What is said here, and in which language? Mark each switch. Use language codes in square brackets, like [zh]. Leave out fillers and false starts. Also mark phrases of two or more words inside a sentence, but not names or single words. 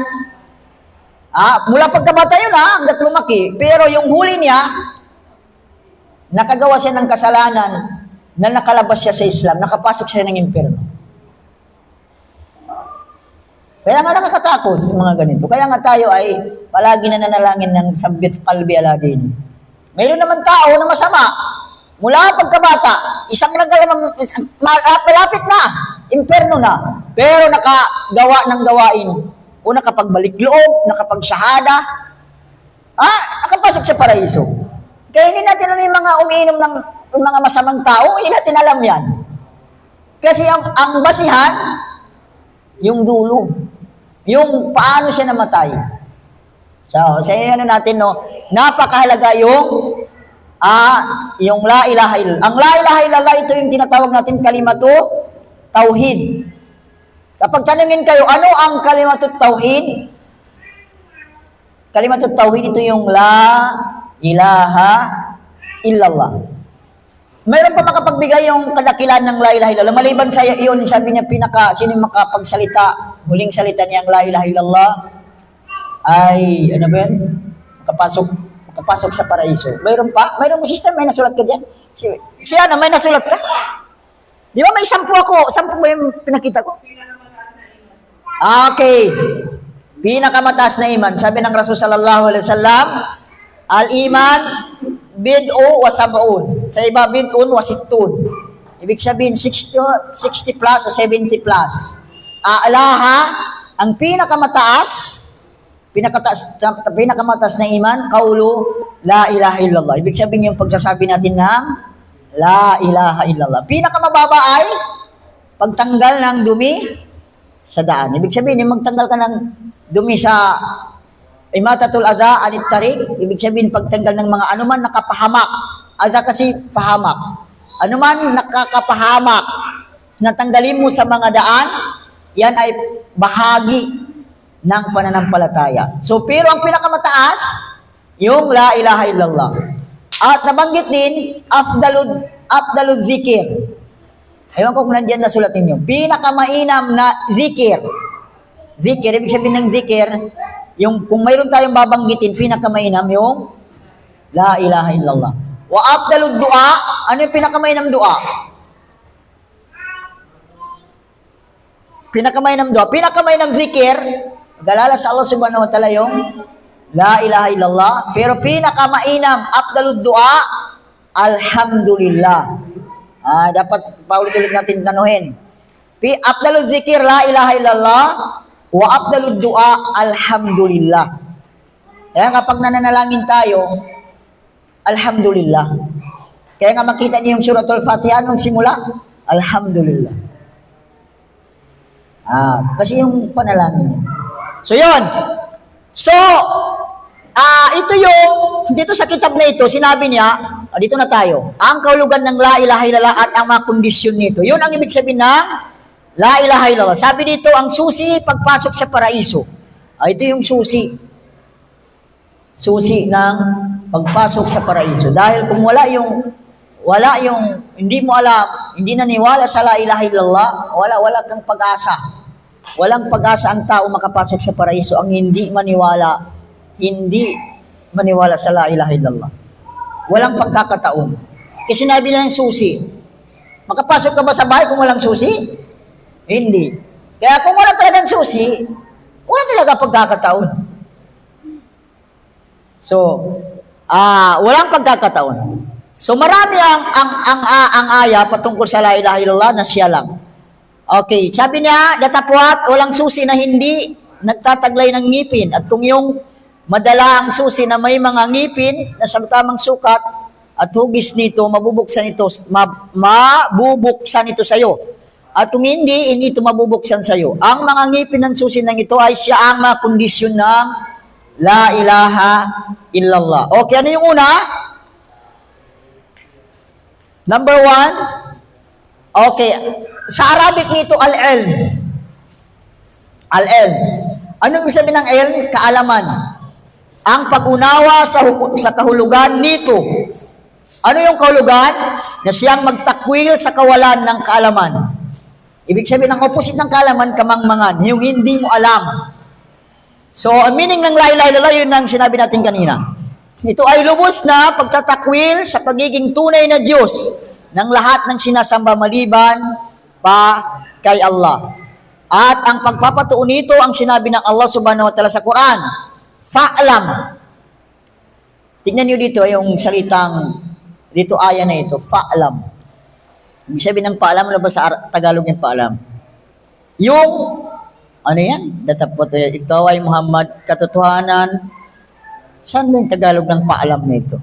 [tl] Mula pagkabata yun hanggat lumaki. Pero yung huli niya, nakagawa siya ng kasalanan na nakalabas siya sa Islam, nakapasok siya ng impyerno. Kaya nga nakakatakot yung mga ganito. Kaya nga tayo ay palagi na nanalangin ng [ar] ثبت قلبي على ديني. [tl] Mayroon naman tao na masama. Mula pagkabata, malapit na, impyerno na. Pero nakagawa ng gawain. O nakapagbalik loob, nakapagsahada. Nakapasok sa paraiso. Kaya hindi natin yung mga umiinom ng mga masamang tao, hindi natin alam yan. Kasi ang basihan, yung dulo. Yung paano siya namatay. So, sa natin, napakahalaga yung [ar] لا إله إلا الله. [tl] Ang [ar] لا إله إلا الله, [tl] ito yung tinatawag natin [ar] كلمة توحيد. [tl] Kapag tanungin kayo, ano ang [ar] كلمة توحيد? كلمة توحيد, [tl] ito yung [ar] لا إله إلا الله. [tl] Mayroon pa makapagbigay yung kadakilan ng [ar] لا إله إلا الله. [tl] Maliban sa iyon, sabi niya, sino yung makapagsalita, huling salita niyang [ar] لا إله إلا الله, [tl] ay, ano ba yan? Makapasok sa paraiso. Mayroon pa? Mayroon mo sister, may nasulat ka dyan? Siya na, may nasulat ka? Di ba may 10 ako? 10 ba yung pinakita ko? Okay. Pinakamataas na iman. Sabi ng Rasul [ar] صلى الله عليه وسلم، الإيمان بضع وسبعون. [tl] Sa iba, [ar] بضع وستون. [tl] Ibig sabihin, 60 plus o 70 plus. Alaha, ang pinakamataas Pinakamataas na iman, kaulu, [ar] لا إله إلا الله. [tl] Ibig sabihin yung pagsasabi natin ng [ar] لا إله إلا الله. [tl] Pinakamababa ay pagtanggal ng dumi sa daan. Ibig sabihin, yung magtanggal ka ng dumi sa [ar] إماطة الأذى عن الطريق, [tl] ibig sabihin pagtanggal ng mga anuman nakapahamak. Adha kasi pahamak. Anuman nakakapahamak, natanggalin mo sa mga daan, yan ay bahagi ng pananampalataya. So, pero ang pinakamataas, yung [ar] لا إله إلا الله. [tl] At nabanggit din, [ar] أفضل الذكر. [tl] Ewan ko kung nandiyan na sulat ninyo. Pinakamainam na zikir. Zikir, ibig sabihin ng zikir, yung kung mayroon tayong babanggitin, pinakamainam yung [ar] لا إله إلا الله. وأفضل الدعاء, [tl] ano yung pinakamainam dua? Pinakamainam dua. Pinakamainam zikir, mag-alala sa Allah [ar] سبحانه وتعالى [tl] yung [ar] لا إله إلا الله. [tl] Pero pinakamainam, [ar] أفضل الدعاء, [tl] alhamdulillah. Dapat paulit-ulit natin tanuhin. [ar] أفضل الذكر، لا إله إلا الله، وأفضل الدعاء، الحمد لله. [tl] Kaya kapag nananalangin tayo, alhamdulillah. Kaya nga makita niyo yung suratul Fatiha nung simula, alhamdulillah. Kasi yung panalangin. So, yun. So, ito yung, dito sa kitab na ito, sinabi niya, dito na tayo, ang kahulugan ng [ar] لا إله إلا الله [tl] at ang mga kondisyon nito. Yun ang ibig sabihin ng [ar] لا إله إلا الله. [tl] Sabi dito, ang susi pagpasok sa paraiso. Ito yung susi. Susi ng pagpasok sa paraiso. Dahil kung wala yung, hindi mo alam, hindi naniwala sa [ar] لا إله إلا الله, [tl] wala kang pag-asa. Walang pag-asa ang tao makapasok sa paraiso ang hindi maniwala sa [ar] لا إله إلا الله. [tl] Walang pagkakataon. Kasi sinabi na yung susi. Makapasok ka ba sa bahay kung walang susi? Hindi. Kaya kung wala talagang susi, wala talaga pagkakataon. So, walang pagkakataon. So marami ang aya patungkol sa [ar] لا إله إلا الله [tl] na siya lang. Okay, sabi niya, datapwat, walang susi na hindi nagtataglay ng ngipin. At kung yung madala ang susi na may mga ngipin na sa tamang sukat at hugis nito, mabubuksan ito sa iyo. At kung hindi ito mabubuksan sa iyo. Ang mga ngipin ng susi ng ito ay siya ang mga kondisyon ng [ar] لا إله إلا الله. [tl] Okay, ano yung una? Number 1, okay, sa Arabic nito, al-ilm. Al-ilm. Anong ibig sabihin ng ilm? Kaalaman. Ang pag-unawa sa kahulugan nito. Ano yung kahulugan? Na siyang magtakwil sa kawalan ng kaalaman. Ibig sabihin, ang opposite ng kaalaman, kamangmangan. Yung hindi mo alam. So, ang meaning ng [ar] لا إله إلا الله, [tl] yun ang sinabi natin kanina. Ito ay lubos na pagtatakwil sa pagiging tunay na Diyos ng lahat ng sinasamba maliban pa kay Allah. At ang pagpapatuon nito ang sinabi ng Allah [ar] سبحانه وتعالى [tl] sa Quran. Fa'lam. Tingnan niyo dito yung salitang, dito aya na ito, fa'lam. Ibig sabihin ng fa'lam, ano ba sa Tagalog yung fa'lam? Yung, ano yan? Datapot, ikaw ay Muhammad, katotohanan. Saan ba yung Tagalog ng fa'lam na ito?